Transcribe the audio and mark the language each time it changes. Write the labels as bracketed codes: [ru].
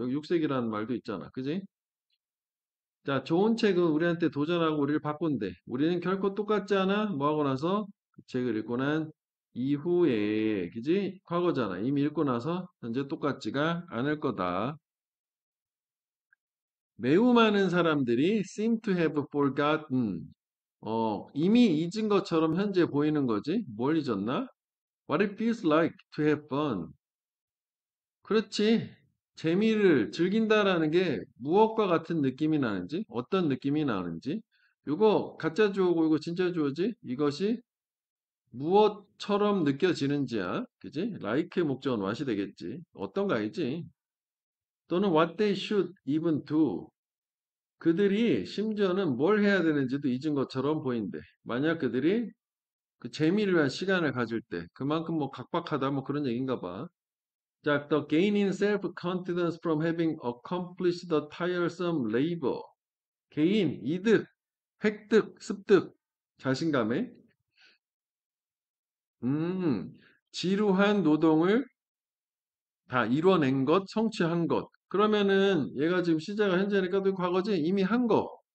[ko] 여기 6세기라는 말도 있잖아. 그지? 자, 좋은 책은 우리한테 도전하고 우리를 바꾼대. 우리는 결코 똑같지 않아? 뭐 하고 나서 그 책을 읽고 난 이후에, 그지? 과거잖아. 이미 읽고 나서 현재 똑같지가 않을 거다. 매우 많은 사람들이 [en] seem to have forgotten. [ko] 이미 잊은 것처럼 현재 보이는 거지. 뭘 잊었나? [en] What it feels like to have fun. [ko] 그렇지. 재미를 즐긴다라는 게 무엇과 같은 느낌이 나는지, 어떤 느낌이 나는지, 이거 가짜 주어고 이거 진짜 주어지? 이것이 무엇처럼 느껴지는지야. 그지? like의 목적은 what이 되겠지. 어떤가이지? 또는 [en] what they should even do. [ko] 그들이 심지어는 뭘 해야 되는지도 잊은 것처럼 보인대. 만약 그들이 그 재미를 위한 시간을 가질 때 그만큼 뭐 각박하다 뭐 그런 얘기인가 봐. [en] 자, the gaining self-confidence from having accomplished the tiresome labor. [ko] 개인, 이득, 획득, 습득, 자신감에, 지루한 노동을 다 이뤄낸 것, 성취한 것. 그러면은 얘가 지금 시제가 현재니까 또 과거지? 이미 한 거.